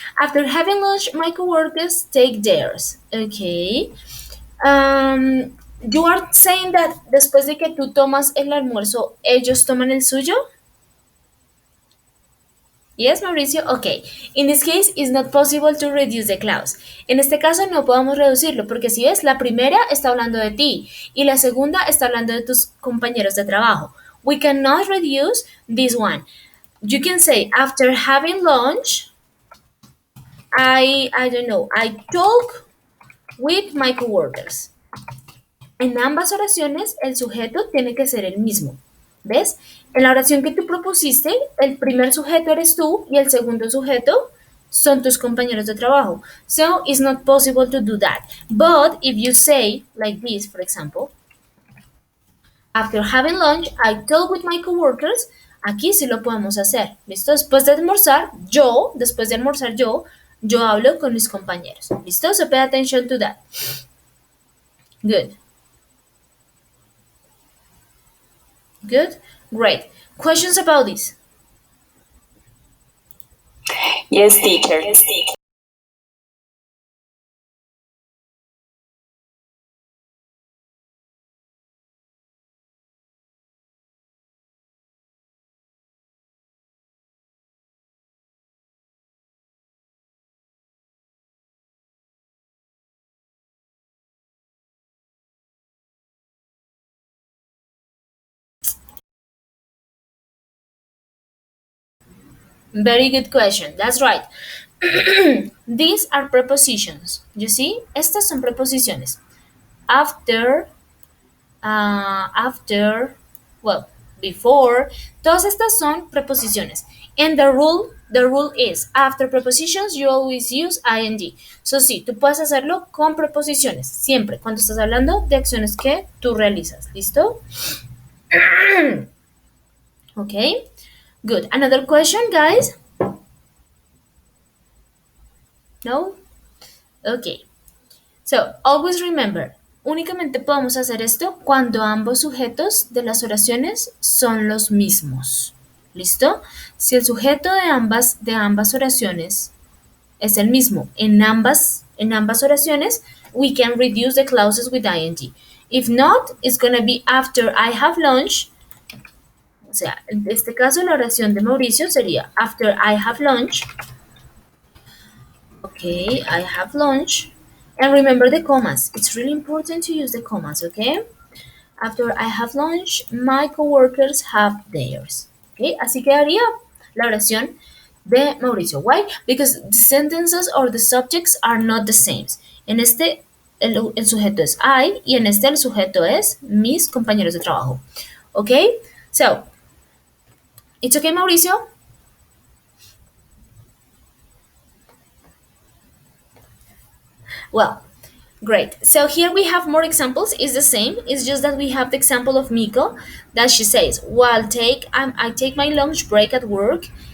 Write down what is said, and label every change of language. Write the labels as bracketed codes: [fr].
[en] After having lunch, my coworkers take theirs. Okay. You are saying that [es] después de que tú tomas el almuerzo, ellos toman el suyo? [en] Yes, Mauricio. Okay. In this case, it's not possible to reduce the clause. [es] En este caso no podemos reducirlo porque si ves, la primera está hablando de ti y la segunda está hablando de tus compañeros de trabajo. [en] We cannot reduce this one. You can say after having lunch, I don't know, I talk with my coworkers. [es] En ambas oraciones, el sujeto tiene que ser el mismo. ¿Ves? En la oración que tú propusiste, el primer sujeto eres tú y el segundo sujeto son tus compañeros de trabajo. [en] So it's not possible to do that. But if you say like this, for example, after having lunch, I talk with my coworkers. [es] Aquí sí lo podemos hacer. ¿Listo? Después de almorzar yo hablo con mis compañeros. ¿Listo? [en] So pay attention to that. Good. Good? Great. Questions about this? Yes, teacher. Very good question. That's right. These are prepositions. You see? [es] Estas son preposiciones. [en] After, after, well, before. [es] Todas estas son preposiciones. [en] And the rule is, after prepositions, you always use ing. [es] So sí, tú puedes hacerlo con preposiciones, siempre, cuando estás hablando de acciones que tú realizas. ¿Listo? [en] Okay. Good. Another question, guys? No? Okay. So, always remember, [es] únicamente podemos hacer esto cuando ambos sujetos de las oraciones son los mismos. ¿Listo? Si el sujeto de ambas oraciones es el mismo en ambas oraciones, [en] we can reduce the clauses with ing. If not, it's gonna be after I have lunch. [es] O sea, en este caso la oración de Mauricio sería [en] after I have lunch. Okay, I have lunch. And remember the commas. It's really important to use the commas, okay? After I have lunch, my coworkers have theirs. [es] Okay, así quedaría la oración de Mauricio. [en] Why? Because the sentences or the subjects are not the same. [es] En este, el sujeto es I y en este el sujeto es mis compañeros de trabajo. [en] Okay, so it's okay, Mauricio? Well, great. So here we have more examples. It's the same. It's just that we have the example of Miko that she says, "Well, I take my lunch break at work."